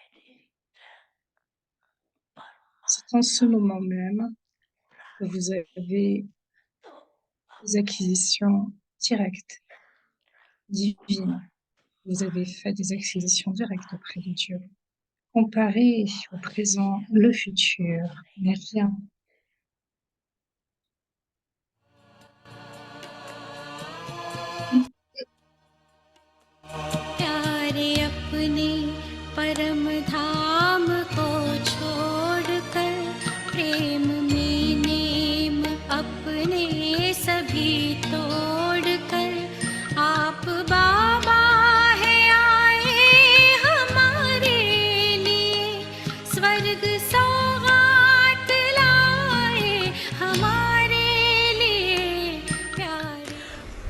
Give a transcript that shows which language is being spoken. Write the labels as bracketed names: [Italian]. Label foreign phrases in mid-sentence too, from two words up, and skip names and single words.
[French] C'est en ce moment même que vous avez des acquisitions directes, divines. Vous avez fait des acquisitions directes auprès de Dieu. Comparé au présent, le futur n'est rien. [Hindi] परम धाम को छोड़कर प्रेम में नेम अपने सभी तोड़कर आप बाबा है आए हमारे लिए स्वर्ग सौगात लाए हमारे लिए प्यार।